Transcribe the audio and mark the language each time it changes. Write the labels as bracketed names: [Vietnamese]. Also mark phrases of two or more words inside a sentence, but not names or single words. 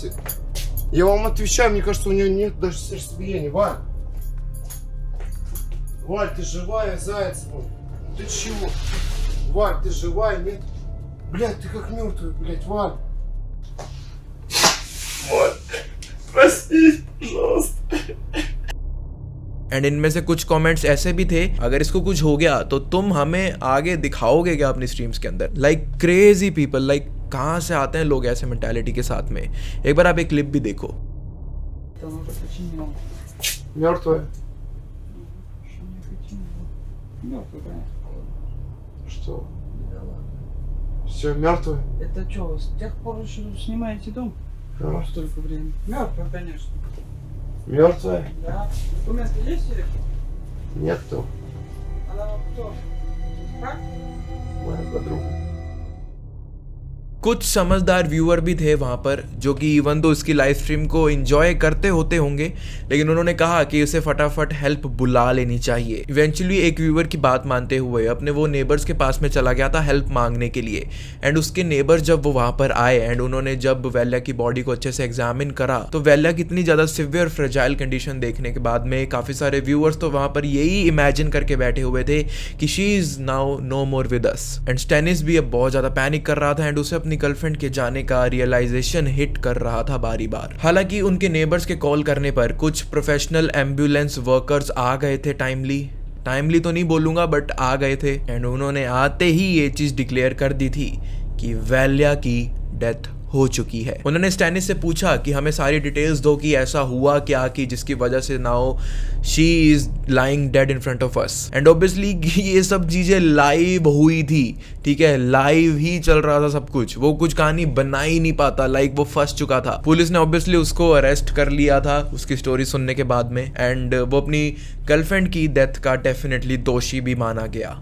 [Russian] Я вам отвечаю, мне кажется, у нее нет даже сердцебиения. Валь, ты живая, заяц мой? Ты чего? Валь, ты живая, нет? Блядь, ты как мертвая, блядь, Валь. Валь, прости, пожалуйста. [Hindi] एंड इनमें से कुछ कमेंट्स ऐसे भी थे, अगर इसको कुछ हो गया तो तुम हमें आगे दिखाओगे क्या अपनी स्ट्रीम्स के अंदर। [English] like crazy people, like [Hindi] कहाँ से आते हैं लोग ऐसे मेंटालिटी के साथ में। एक बार आप एक क्लिप भी देखो। [Russian] Мертвая. Что? Все, мертвая? Это что, с тех пор еще снимаете дом? Да. Столько времени. Мертвая, конечно. Мертвая? Да. У места есть или? Нету. Она вам кто? Как? Моя подруга. [Hindi] कुछ समझदार व्यूअर भी थे वहाँ पर जो कि इवन तो इसकी [English] live stream [Hindi] को एंजॉय करते होते होंगे, लेकिन उन्होंने कहा कि उसे फटाफट हेल्प बुला लेनी चाहिए। इवेंचुअली एक व्यूअर की बात मानते हुए अपने वो नेबर्स के पास में चला गया था हेल्प मांगने के लिए। एंड उसके नेबर्स जब वो वहाँ पर आए एंड उन्होंने जब वैल्या की बॉडी को अच्छे से एग्जामिन करा तो वैल्या की इतनी ज़्यादा [English] severe fragile condition [Hindi] देखने के बाद में काफ़ी सारे व्यूअर्स तो वहाँ पर यही इमेजिन करके बैठे हुए थे कि [English] she is now no more with us. [Hindi] एंड स्टेनिस भी अब बहुत ज़्यादा पैनिक कर रहा था एंड उसे अपनी गर्लफ्रेंड के जाने का [English] realization hit [Hindi] कर रहा था बारी बार। हालांकि उनके नेबर्स के कॉल करने पर कुछ [English] professional ambulance workers [Hindi] आ गए थे, टाइमली तो नहीं बोलूंगा बट आ गए थे। एंड उन्होंने आते ही ये चीज डिक्लेयर कर दी थी कि वैल्या की डेथ हो चुकी है। उन्होंने स्टैनिस से पूछा कि हमें सारी डिटेल्स दो कि ऐसा हुआ क्या कि जिसकी वजह से [English] now she is lying dead in front of us. [Hindi] एंड ऑब्वियसली ये सब चीजें लाइव हुई थी, ठीक है, लाइव ही चल रहा था सब कुछ, वो कुछ कहानी बना ही नहीं पाता, लाइक वो फंस चुका था। पुलिस ने ऑब्वियसली उसको अरेस्ट कर लिया था उसकी स्टोरी सुनने के बाद में एंड वो अपनी गर्लफ्रेंड की डेथ का डेफिनेटली दोषी भी माना गया।